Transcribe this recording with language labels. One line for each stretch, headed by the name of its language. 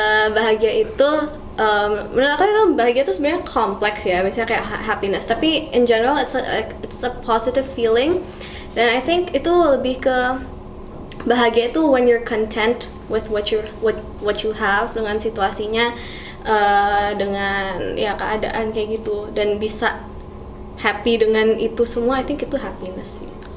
Indonesian: Bahagia itu, menurut aku itu bahagia itu sebenarnya kompleks ya, misalnya kayak happiness. Tapi
English: in general it's a positive feeling.
Indonesian: Dan
English: I think
Indonesian: itu lebih ke bahagia itu
English: when you're content with what you have,
Indonesian: dengan situasinya, dengan ya keadaan kayak gitu, dan bisa happy dengan itu semua. I think itu happiness sih.